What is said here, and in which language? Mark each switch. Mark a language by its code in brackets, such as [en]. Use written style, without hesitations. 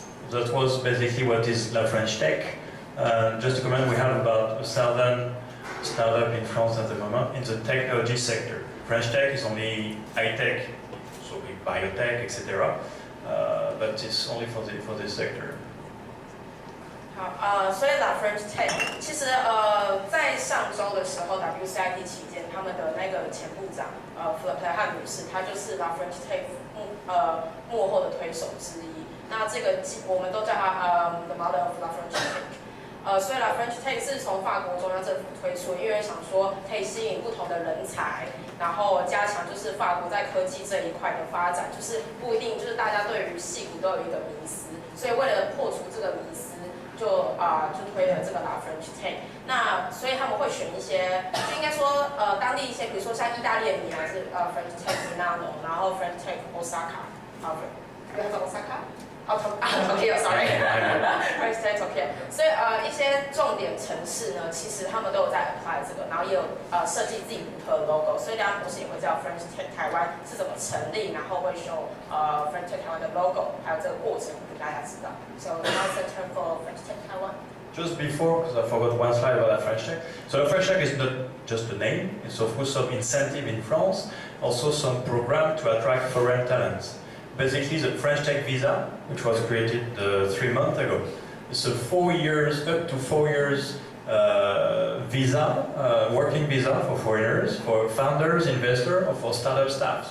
[en] That was basically what is La French Tech. Just to comment, we have about 1,000 startups in France at the moment in the technology sector. French Tech is only high-tech, so with biotech, etc. But it's only for this sector. [zh] 好，所以 La French Tech 其实在上周的时候 WCIT 期间，他们的那个前部长弗勒汉女士，她就是 La French Tech 幕后的推手之一。那这个我们都叫她 [en] The Mother of La French Tech。 [zh] 所以 La French Tech 是从法国中央政府推出，因为想说可以吸引不同的人才，然后加强就是法国在科技这一块的发展，就是不一定就是大家对于矽谷都有一个迷思，所以为了破除这个迷思。就推了这个 La French Tech， 那所以他们会选一些，就应该说当地一些，比如说像意大利的米兰是French Tech Milano， 然后 French Tech Osaka， 有在 Osaka？ [en] Tokyo sorry， [zh] French Tech Tokyo， 所以一些重点城市呢，其实他们都有在 apply 这个，然后也有设计自己独特的 logo， 所以大家博士也会知道 French Tech 台湾是怎么成立，然后会show French Tech 台湾的 logo， 还有这个过程给大家知道。 [en] So now it's a term for French Tech Taiwan. Just before, because I forgot one slide about La French Tech. So La French Tech is not just a name, it's of course some incentive in France, also some program to attract foreign talents. Basically, the French Tech visa, which was created 3 months ago, it's a 4 years, up to 4 years visa, working visa for foreigners, for founders, investors, or for startup staff.